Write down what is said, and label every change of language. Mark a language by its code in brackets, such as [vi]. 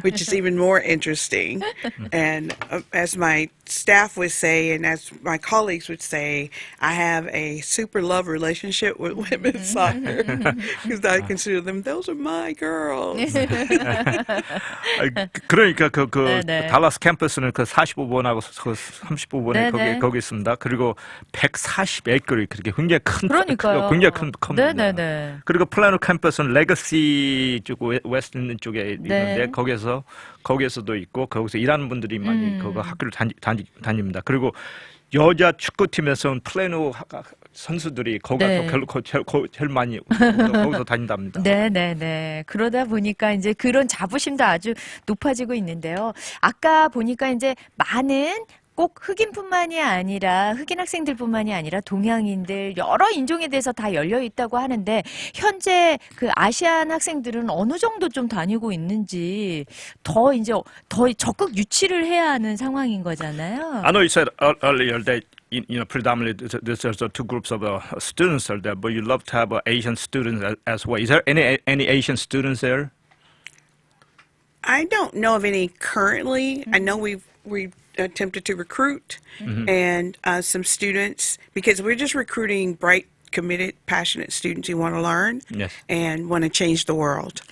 [en] which is even more interesting. And as my staff would say, and as my colleagues would say, I have a super love relationship with women's soccer because I consider them, those are my girls. [ko] 그러니까 그 네. 달라스 캠퍼스는 그 45번하고 그 35번이 네. 거기 있습니다. 그리고 140에이커를 그렇게 굉장히 그러니까요. 굉장히 큰 겁니다. 네네네. 그리고 플라노 캠퍼스는 레거시 쪽 웨스트 있는 쪽에 있는데 거기에서도 있고 거기서 일하는 분들이 많이 거기 학교를 다닙니다. 그리고 여자 축구팀에서는 플라노 선수들이 거기가 제일 많이 거기서 다닌답니다. 네네네. 그러다 보니까 이제 그런 자부심도 아주 높아지고 있는데요. 아까 보니까 이제 많은 꼭 흑인뿐만이 아니라 흑인 학생들뿐만이 아니라 동양인들 여러 인종에 대해서 다 열려 있다고 하는데 현재 그 아시안 학생들은 어느 정도 좀 다니고 있는지 더 이제 더 적극 유치를 해야 하는 상황인 거잖아요. [en] I know you said earlier that predominantly there's two groups of students are there, but you love to have Asian students as well. Is there any Asian students there? I don't know of any currently. I know we attempted to recruit and some students because we're just recruiting bright, committed, passionate students who want to learn and want to change the world.